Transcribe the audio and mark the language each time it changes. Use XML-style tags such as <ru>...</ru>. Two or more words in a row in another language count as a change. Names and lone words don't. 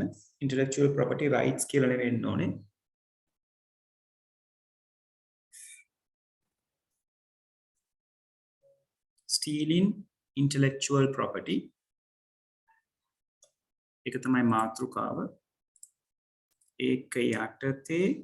<en>intellectual property rights</en> <si>කියලා නෙවෙන්න ඕනේ.</si> <en>stealing intellectual property</en> <si>එක තමයි මාතෘකාව. ඒක යටතේ</si>